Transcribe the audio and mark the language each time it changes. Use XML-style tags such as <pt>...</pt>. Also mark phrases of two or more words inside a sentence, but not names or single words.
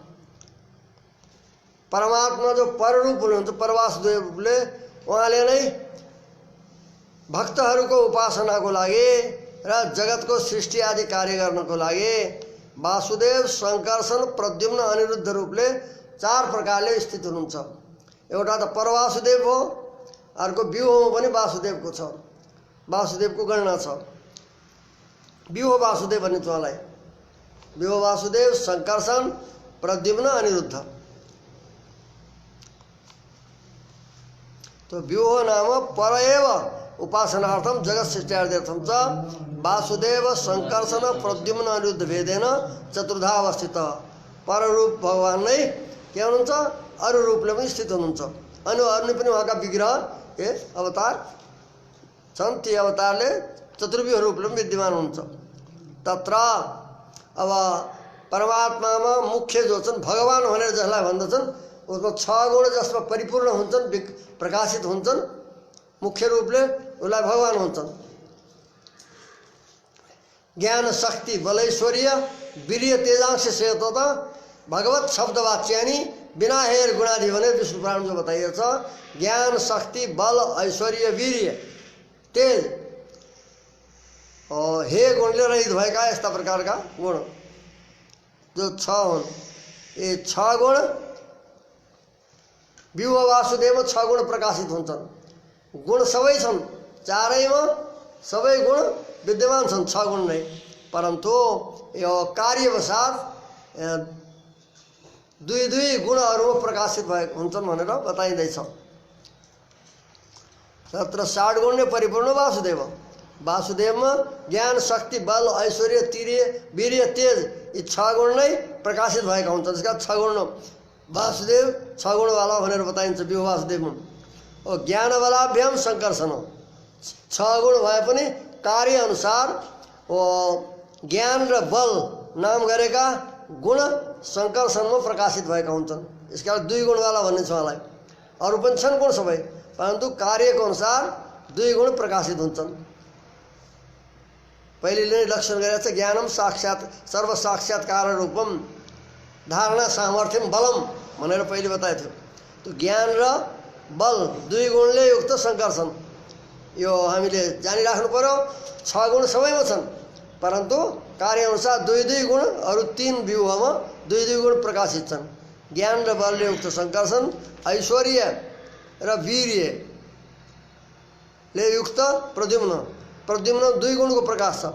<ne>परमात्मा जो पररूप हुनुहुन्छ परवासुदेवले, उहाँले नै भक्तहरूको उपासनाको लागि र जगतको सृष्टि आदि कार्य गर्नको लागि वासुदेव, शङ्कर्षण, प्रद्युम्न, अनिरुद्ध रूपले 4 प्रकारले स्थित हुनुहुन्छ। एउटा त परवासुदेव हो, अर्को व्यूहमा पनि वासुदेवको छ, वासुदेवको गणना छ। व्यूह वासुदेव भनिन्छ उहाँलाई। व्यूह वासुदेव, शङ्कर्षण, प्रद्युम्न, अनिरुद्ध।</ne> <sa>तो व्यूह नाम पर एव उपासनार्थम जगत सृष्टियार्थम च वासुदेव, शङ्कर्षण, प्रद्युम्न, अनिरुद्ध भेदेन चतुर्धा अवस्थित।</sa> <ne>पररूप भगवान नै के हुनुहुन्छ, अरू रूपले पनि स्थित हुनुहुन्छ। अन्य पनि उहाँका विग्रह अवतार छन्। ती अवतारले चतुर्व्यूह रूपले पनि विद्यमान हुन्छ। तत्र अब परमात्मामा मुख्य जो छन् भगवान भनेर जसलाई भन्दछन्, उसमा 6 गुण जसमा परिपूर्ण हुन्छन्, प्रकाशित हुन्छन्, मुख्य रूपले उसलाई भगवान हुन्छन्।</ne> <sa>ज्ञान, शक्ति, बलैश्वर्य, वीर्य, तेजांश, श्वेतता, भगवत शब्दवाच्यानि बिना हेर गुणादि</sa> <ne>भनेर विष्णु पुराण जो बताइएको छ। ज्ञान, शक्ति, बल, ऐश्वर्य, वीर्य, तेज और हे गुणले रहित भएका यस्ता प्रकारका गुण जो 6 हुन्। ये 6 गुण व्यूह वासुदेवमा 6 गुण प्रकाशित हुन्छन्। गुण सबै छन्, चारैमा सबै गुण विद्यमान छन्, 6 गुण नै। परन्तु यो कार्यवशात 2 गुणहरूमा प्रकाशित भएका हुन्छन् भनेर बताइँदैछ। तत्र 60 गुणले परिपूर्ण वासुदेव। वासुदेवमा ज्ञान, शक्ति, बल, ऐश्वर्य, वीर्य, तेज यी 6 गुण नै प्रकाशित भएका हुन्छन्। त्यसका 6 गुण वासुदेव 6 गुणवाला भनेर बताइन्छ व्यूह वासुदेवमा। और ज्ञानबलाभ्याम शङ्कर्षण, 6 गुण भए पनि कार्य अनुसार ज्ञान र बल नाम गरेका गुण शङ्कर्षणमा प्रकाशित भएका हुन्छन्। यसका 2 गुणवाला भन्ने छ उहाँलाई। अरू पनि छन् गुण सबै, परन्तु कार्यको अनुसार 2 गुण प्रकाशित हुन्छन्। पहिले नै लक्षण गरेको छ,</ne> <sa>ज्ञानम साक्षात सर्व साक्षात्कार रूपम धारणा सामर्थ्यम बलम</sa> <ne>भनेर पहिले बताएको थियो। त्यो ज्ञान र बल 2 गुणले युक्त शङ्कर्षण यो हामीले जानिराख्नु पर्यो। 6 गुण सबैमा छन्, परन्तु कार्यअनुसार 2 गुण, अरू 3 व्यूहमा 2 गुण प्रकाशित छन्। ज्ञान र बलले युक्त शङ्कर्षण, ऐश्वर्य र वीर्यले युक्त प्रद्युम्न 2 गुणको प्रकाश छ।</ne>